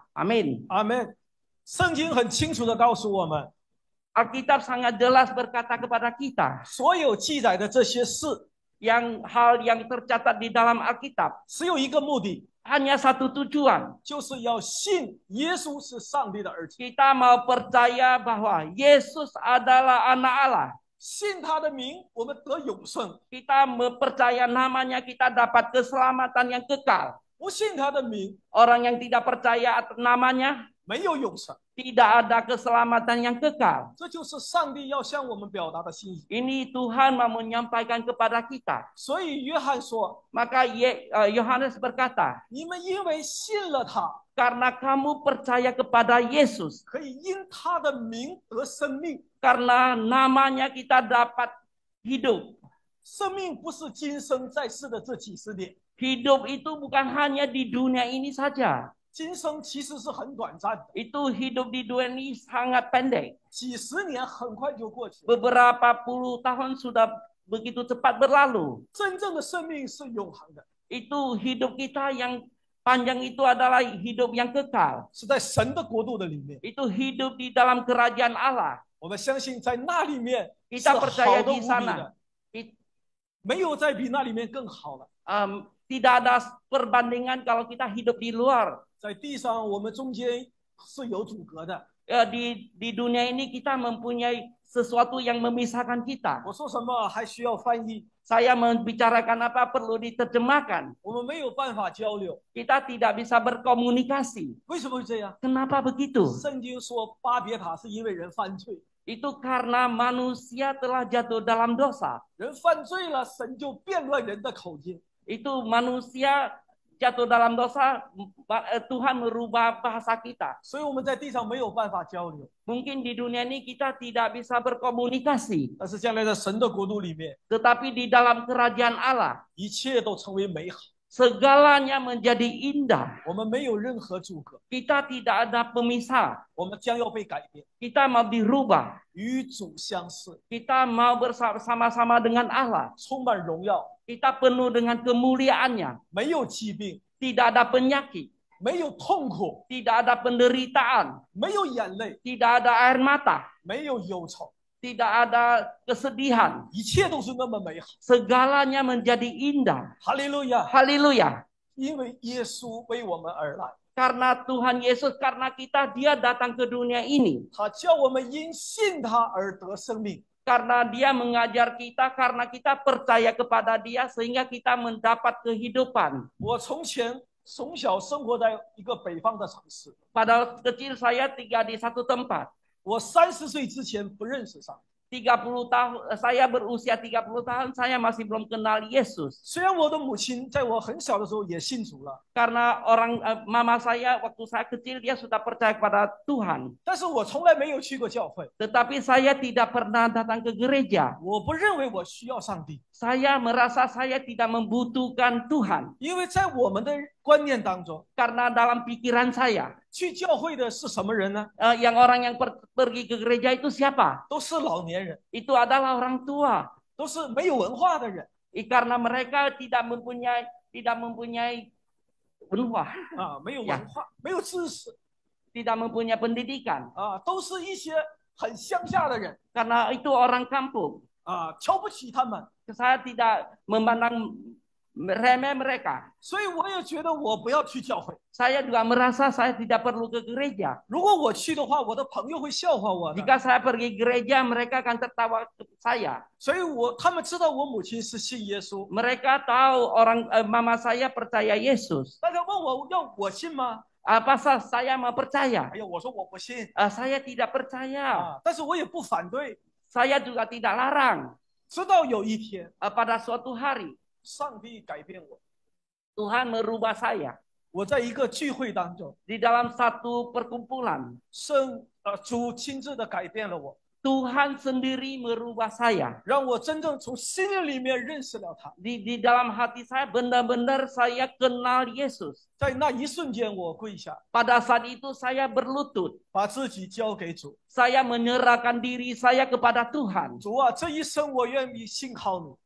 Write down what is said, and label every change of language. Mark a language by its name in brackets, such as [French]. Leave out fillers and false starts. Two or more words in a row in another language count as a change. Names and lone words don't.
[Indonesian] Amin. [Chinese] 阿门。圣经很清楚的告诉我们， [Indonesian] Alkitab sangat jelas berkata kepada kita, [Chinese] 所有记载的这些事， [Indonesian] hal yang tercatat di dalam Alkitab [Chinese] 只有一个目的， [Indonesian] hanya satu tujuan. [Chinese] 就是要信耶稣是上帝的儿子， [Indonesian] Kita mau percaya bahwa Yesus adalah anak Allah. [Chinese] 信他的名，我们得永生； [Indonesian] Kita percaya namanya, kita dapat keselamatan yang kekal. [Chinese] 不信他的名， [Indonesian] Orang yang tidak percaya atas namanya, [Chinese] 没有永生。 [Indonesian] tidak ada keselamatan yang kekal. [Chinese] 这就是上帝要向我们表达的心意。 [Indonesian] Ini Tuhan mau menyampaikan kepada kita. [Chinese] 所以约翰说 [Indonesian] Maka Yohanes berkata, [Chinese] 你们因为信了他， [Indonesian] karena kamu percaya kepada Yesus, [Chinese] 可以因他的名得生命。 [Indonesian] karena namanya kita dapat hidup. [Chinese] 生命不是今生在世的这几十年， [Indonesian] Hidup itu bukan hanya di dunia ini saja. [Chinese] 今生其实是很短暂的， [Indonesian] Itu hidup di dunia ini sangat pendek. [Chinese] 几十年很快就过去了。 [Indonesian] Beberapa puluh tahun sudah begitu cepat berlalu. [Chinese] 真正的生命是永恒的， [Indonesian] Itu hidup kita yang panjang itu adalah hidup yang kekal. [Chinese] 是在神的国度的里面。 [Indonesian] Itu hidup di dalam kerajaan Allah. [Chinese] 我们相信在那里面是 [Indonesian] Kita [Chinese] 好 [Indonesian] percaya [Chinese] 的无 [Indonesian] di [Chinese] 比 [Indonesian] sana. [Chinese] 的，没有再比那里面更好了。 [Indonesian] Tidak ada perbandingan kalau kita hidup di luar. [Chinese] 在地上，我们中间是有阻隔的。 [Indonesian] Di dunia ini kita mempunyai sesuatu yang memisahkan kita. [Chinese] 我说什么还需要翻译， [Indonesian] Saya membicarakan apa perlu diterjemahkan. [Chinese] 我们没有办法交流。 [Indonesian] Kita tidak bisa berkomunikasi. [Chinese] 为什么会这样？ [Indonesian] Kenapa begitu? [Chinese] 圣经说巴别塔是因为人犯罪， [Indonesian] Itu karena manusia telah jatuh dalam dosa. [Chinese] 人犯罪了，神就变乱人的口径。 [Indonesian] Itu manusia jatuh dalam dosa, Tuhan merubah bahasa kita. [Chinese] 所以我们在地上没有办法交流， [Indonesian] Mungkin di dunia ini kita tidak bisa berkomunikasi. [Chinese] 但是将来在神的国度里面， [Indonesian] Tetapi di dalam kerajaan Allah, [Chinese] 一切都成为美好， [Indonesian] segalanya menjadi indah. [Chinese] 我们没有任何阻隔， [Indonesian] Kita tidak ada pemisah. [Chinese] 我们将要被改变， [Indonesian] Kita mau dirubah. [Chinese] 与主相似， [Indonesian] Kita mau bersama-sama dengan Allah. [Chinese] 充满荣耀， [Indonesian] Kita penuh dengan kemuliaannya. [Chinese] 没有疾病， [Indonesian] Tidak ada penyakit. [Chinese] 没有痛苦， [Indonesian] Tidak ada penderitaan. [Chinese] 没有眼泪， [Indonesian] Tidak ada air mata. [Chinese] 没有忧愁， [Indonesian] Tidak ada kesedihan. [Chinese] 一切都是那么美好。 [Indonesian] Segalanya menjadi indah. [Chinese] 哈利路亚！ [Indonesian] Haleluya. [Chinese] 因为耶稣为我们而来， [Indonesian] Karena Tuhan Yesus, karena kita, dia datang ke dunia ini. [Chinese] 他叫我们因信他而得生命。 [Indonesian] Karena dia mengajar kita, karena kita percaya kepada dia, sehingga kita mendapat kehidupan. [Chinese] 我从小生活在一个北方的城市， [Indonesian] Pada kecil saya tinggal di satu tempat. [Chinese] 我30岁之前不认识上帝。 [Indonesian] 30 tahun, saya berusia 30 tahun, saya masih belum kenal Yesus. [Chinese] 虽然我的母亲在我很小的时候也信主了， [Indonesian] Karena mama saya waktu saya kecil dia sudah percaya kepada Tuhan. [Chinese] 但是我从来没有去过教会。 [Indonesian] Tetapi saya tidak pernah datang ke gereja. [Chinese] 我不认为我需要上帝， [Indonesian] Saya merasa saya tidak membutuhkan Tuhan. [Chinese] 因为在我们的观念当中， [Indonesian] Karena dalam pikiran saya, [Chinese] 去教会的是什么人呢？ [Indonesian] orang yang pergi ke gereja itu siapa? [Chinese] 都是老年人， [Indonesian] Itu adalah orang tua. [Chinese] 都是没有文化的人 [Indonesian] Karena mereka tidak mempunyai benua, [Chinese] 啊，没有文化，没有知识 [Indonesian] tidak mempunyai pendidikan. [Chinese] 啊，都是一些很乡下的人 [Indonesian] Karena itu orang kampung. [Chinese] 啊，瞧不起他们。 [Indonesian] Saya tidak memandang remeh mereka. [Chinese] 所以我也觉得我不要去教会。 [Indonesian] Saya juga merasa saya tidak perlu ke gereja. [Chinese] 如果我去的话，我的朋友会笑话我的。 [Indonesian] Jika saya pergi gereja, mereka akan tertawa ke saya. [Chinese] 所以他们知道我母亲是信耶稣。 [Indonesian] Mereka tahu mama saya percaya Yesus. [Chinese] 大家问我要我信吗？ [Indonesian] Pasal saya mau percaya. [Chinese] 哎呀，我说我不信 [Indonesian] Saya tidak percaya. [Chinese] 啊，但是我也不反对。 [Indonesian] Saya juga tidak larang. [Chinese] 直到有一天， [Indonesian] Pada suatu hari, [Chinese] 上帝改变我。 [Indonesian] Tuhan merubah saya. [Chinese] 我在一个聚会当中， [Indonesian] Di dalam satu perkumpulan, [Chinese] 主亲自的改变了我， [Indonesian] Tuhan sendiri merubah saya. [Chinese] 让我真正从心灵里面认识了他。 [Indonesian] Di dalam hati saya benar-benar saya kenal Yesus. [Chinese] 在那一瞬间，我跪下， [Indonesian] Pada saat itu saya berlutut. [Chinese] 把自己交给主。 [Indonesian] Saya menyerahkan diri saya kepada Tuhan. [Chinese] 主啊，这一生我愿意信靠你，